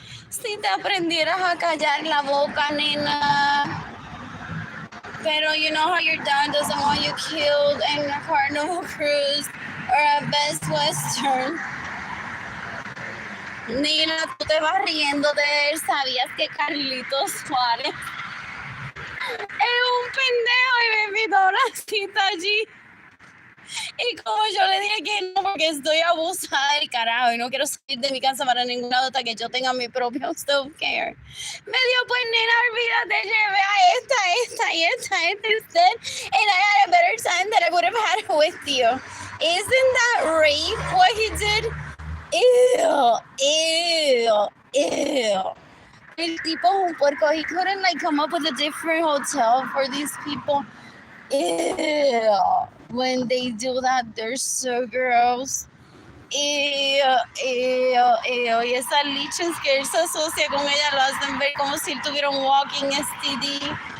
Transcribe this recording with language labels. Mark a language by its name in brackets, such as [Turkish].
[Spanish] Si te aprendieras a callar la boca, nena. Pero [English] you know how your dad doesn't want you killed in a Carnival cruise or a Best Western. [Spanish] Nina, tú te vas riendo de él. ¿Sabías que Carlitos Suárez es un pendejo y me invitó a una cita allí? Y como yo le dije que no, porque estoy abusada del carajo y no quiero salir de mi casa para ningún lado hasta que yo tenga mi propio self-care. Me dijo, pues nena, olvídate, llevé a esta [English] instead, and I had a better time than I would have had with you. Isn't that rape what he did? Ew. [Spanish] El tipo es un puerco. [English] He couldn't like come up with a different hotel for these people. Ew. When they do that, they're so gross. Ew. [Spanish] Y esas liches que él se asocia con ella lo hacen ver como si tuviera un [English] walking STD.